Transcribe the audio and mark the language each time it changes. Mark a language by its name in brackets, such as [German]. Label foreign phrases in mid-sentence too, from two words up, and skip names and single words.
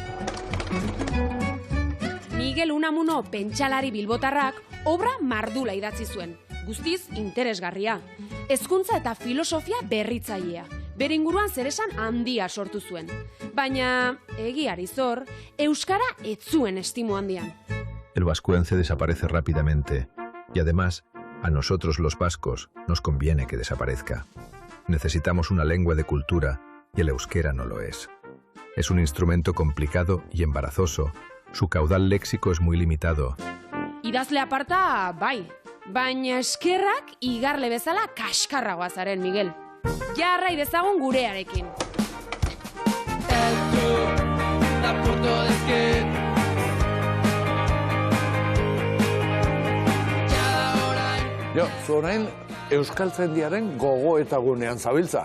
[Basque] Miguel Unamuno pentsalari bilbotarrak obra mardula idatzi zuen, guztiz interesgarria. Hezkuntza eta filosofia berritzailea, bere inguruan zeresan handia sortu zuen. Baina, egiari zor, euskara ez zuen estimo handian. [Spanish] El vascuence desaparece rápidamente y además A nosotros los vascos nos conviene que desaparezca. Necesitamos una lengua de cultura y el euskera no lo es. Es un instrumento complicado y embarazoso. Su caudal léxico es muy limitado. [Basque] Idazle aparta, bai. Baina eskerrak igarle bezala kaskarragoa zaren, Miguel. Jarrai dezagun gurearekin. Jo, zu orain Euskaltzaindiaren gogoetagunean zabiltza.